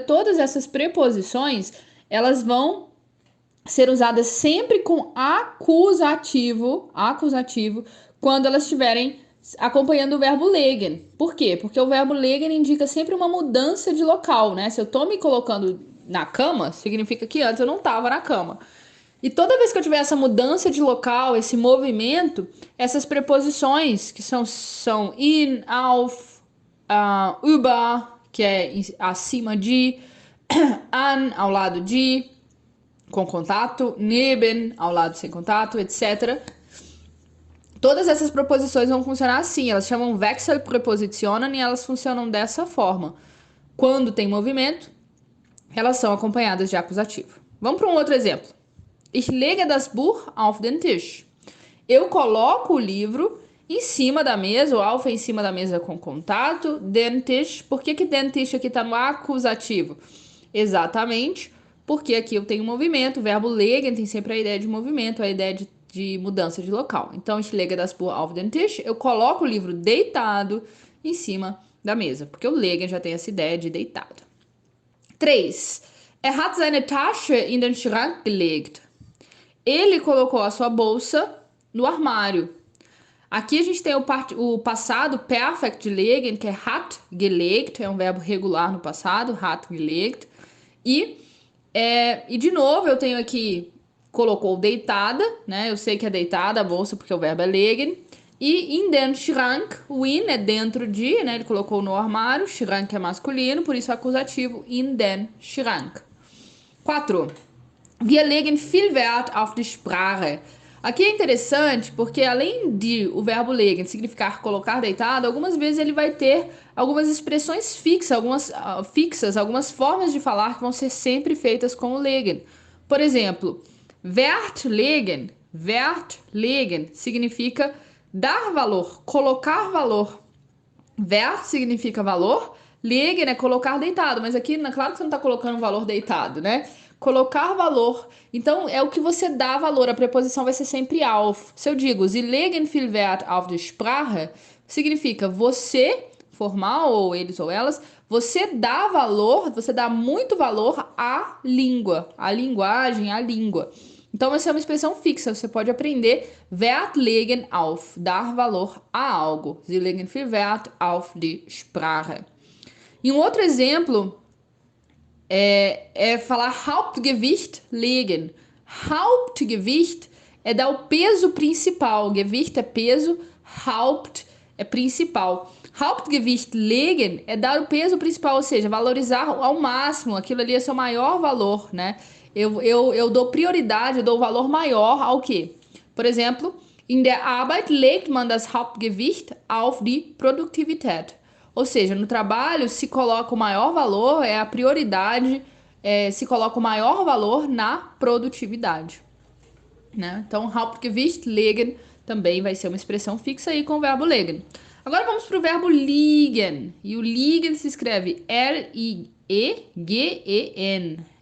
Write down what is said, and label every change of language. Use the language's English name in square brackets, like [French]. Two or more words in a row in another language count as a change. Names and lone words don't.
[Portuguese] Todas essas preposições, elas vão ser usadas sempre com acusativo, quando elas estiverem acompanhando o verbo legen. Por quê? Porque o verbo legen indica sempre uma mudança de local, né? Se eu tô me colocando na cama, significa que antes eu não estava na cama. E toda vez que eu tiver essa mudança de local, esse movimento, essas preposições que são in, auf, über, que é acima de, an, ao lado de, com contato, neben, ao lado sem contato, etc. Todas essas preposições vão funcionar assim, elas chamam Wechselpräpositionen e elas funcionam dessa forma. Quando tem movimento, elas são acompanhadas de acusativo. Vamos para um outro exemplo. [German] Ich lege das Buch auf den Tisch. [Portuguese] Eu coloco o livro em cima da mesa, o auf é em cima da mesa com contato, [German] den Tisch. [Portuguese] Por que [German] den Tisch [Portuguese] aqui está no acusativo? Exatamente porque aqui eu tenho movimento, o verbo legen tem sempre a ideia de movimento, a ideia de mudança de local. Então, [German] ich lege das Buch auf den Tisch, [Portuguese] eu coloco o livro deitado em cima da mesa, porque o legen já tem essa ideia de deitado. 3. [German] Er hat seine Tasche in den Schrank gelegt. [Portuguese] Ele colocou a sua bolsa no armário. Aqui a gente tem o passado perfect gelegen, que é [German] hat gelegt, [Portuguese] é um verbo regular no passado, [German] hat gelegt. [Portuguese] E de novo eu tenho aqui, colocou deitada, né? Eu sei que é deitada a bolsa porque o verbo é legen. E [German] in den Schrank, [Portuguese] o in é dentro de, né? Ele colocou no armário, Schrank é masculino, por isso é acusativo, [German] in den Schrank. [Portuguese] 4. [German] Wir legen viel Wert auf die Sprache. [Portuguese] Aqui é interessante porque além de o verbo legen significar colocar deitado, algumas vezes ele vai ter algumas expressões fixas, algumas formas de falar que vão ser sempre feitas com o legen. Por exemplo, [German] Wert legen [Portuguese] significa dar valor, colocar valor. Wert significa valor, legen é colocar deitado, mas aqui, claro que você não está colocando valor deitado, né? Colocar valor. Então, é o que você dá valor. A preposição vai ser sempre auf. Se eu digo, [German] Sie legen viel Wert auf die Sprache, [Portuguese] significa você, formal, ou eles ou elas, você dá valor, você dá muito valor à língua, à linguagem, à língua. Então, essa é uma expressão fixa. Você pode aprender [German] Wert legen auf, [Portuguese] dar valor a algo. [German] Sie legen viel Wert auf die Sprache. [Portuguese] E um outro exemplo é falar [German] Hauptgewicht legen. [Portuguese] Hauptgewicht é dar o peso principal. Gewicht é peso, Haupt é principal. [German] Hauptgewicht legen [Portuguese] é dar o peso principal, ou seja, valorizar ao máximo. Aquilo ali é seu maior valor, né? Eu dou prioridade, eu dou valor maior ao quê? Por exemplo, [German] in der Arbeit legt man das Hauptgewicht auf die Produktivität. [Portuguese] Ou seja, no trabalho se coloca o maior valor, é a prioridade, se coloca o maior valor na produtividade, né? Então, [German] Hauptgewicht legen [Portuguese] também vai ser uma expressão fixa aí com o verbo legen. Agora vamos para o verbo liegen. E o liegen se escreve L-I-E-G-E-N.